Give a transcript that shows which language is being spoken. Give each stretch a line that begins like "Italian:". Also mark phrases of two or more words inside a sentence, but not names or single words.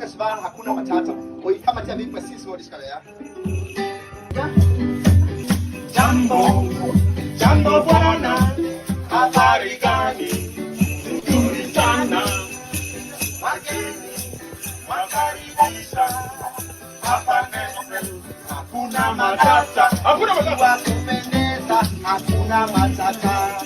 Danish: I skal svare
Swahili: hakuna matata.
Danish: Og I kommer til at vide præcis hvor det skal være.
Swahili: Jambo bwana, habari gani? Nzuri sana. Wageni wakaribisha hapa Nairobi. Hakuna matata, hakuna matata. Kupendeza, hakuna matata.